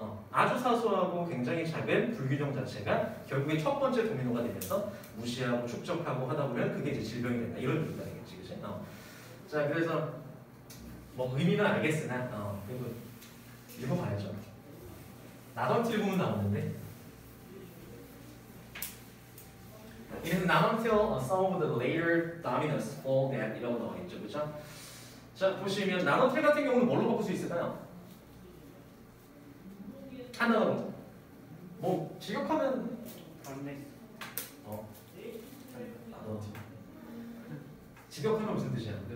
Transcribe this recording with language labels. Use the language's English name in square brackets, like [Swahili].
[Korean] 아주 사소하고 굉장히 작은 불균형 자체가 결국에 첫 번째 도미노가 되면서 무시하고 축적하고 하다 보면 그게 이제 질병이 된다 이런 얘기가 되겠지, 그치? 자, 그래서 뭐 의미는 알겠으나 그래도 읽어봐야죠. 나던틸 보면 나오는데 [English] It is not until some of the later dominants fall that [Korean] 이라고 나와 있죠, 그렇죠? 자, 보시면 나던틸 같은 경우는 뭘로 바꿀 수 있을까요? 하나로 뭐 직역하면 나던틸 직역하면 무슨 뜻이야?